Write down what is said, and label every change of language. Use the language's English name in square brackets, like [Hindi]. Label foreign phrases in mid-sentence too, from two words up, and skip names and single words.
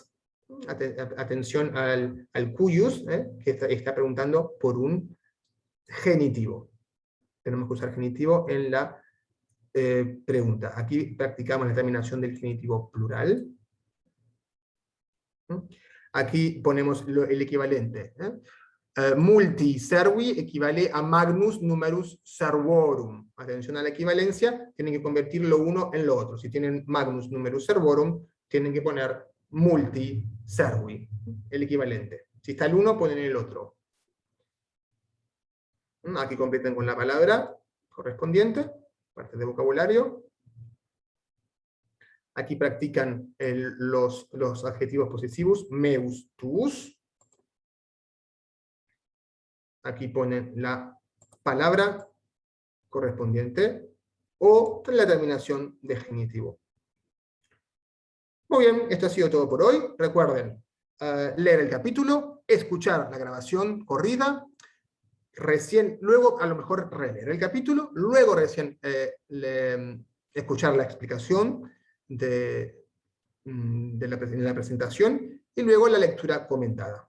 [Spanish] Atención al cuyus, que está preguntando por un genitivo. Tenemos que usar genitivo en la pregunta. Aquí practicamos la terminación del genitivo plural. Aquí ponemos el equivalente. [Latin] Multi servi [Spanish] equivale a [Latin] magnus numerus servorum. [Spanish] Atención a la equivalencia, tienen que convertir lo uno en lo otro. Si tienen [Latin] magnus numerus servorum, [Spanish] tienen que poner [Latin] multi servi, [Spanish] el equivalente. Si está el uno, ponen el otro. Aquí completen con la palabra correspondiente, parte de vocabulario. Aquí practican los adjetivos posesivos, [Latin] meus, tuus. [Spanish] Aquí ponen la palabra correspondiente o la terminación de genitivo. Muy bien, esto ha sido todo por hoy. Recuerden leer el capítulo, escuchar la grabación corrida, luego a lo mejor releer el capítulo, luego recién escuchar la explicación de la presentación y luego la lectura comentada.